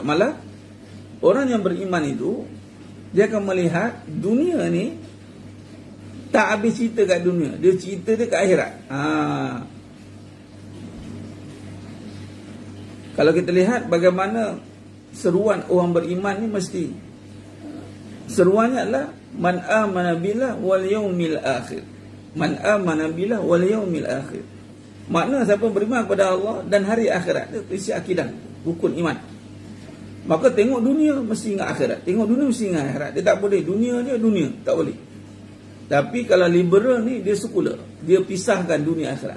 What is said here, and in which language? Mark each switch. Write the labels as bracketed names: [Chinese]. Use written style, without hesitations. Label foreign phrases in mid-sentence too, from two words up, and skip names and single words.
[Malay] Malah orang yang beriman itu, dia akan melihat dunia ni tak habis cerita kat dunia, dia cerita dia kat akhirat. Kalau kita lihat bagaimana seruan orang beriman ni, mesti seruannya adalah [Arabic] من آمن بالله واليوم الآخر. من آمن بالله واليوم الآخر. [Malay] Makna siapa beriman kepada Allah dan hari akhirat, itu isi akidah, rukun iman. Maka tengok dunia mesti ingat akhirat, tengok dunia mesti ingat akhirat. Dia tak boleh dunia tak boleh. Tapi kalau liberal ni dia sekular, dia pisahkan dunia akhirat.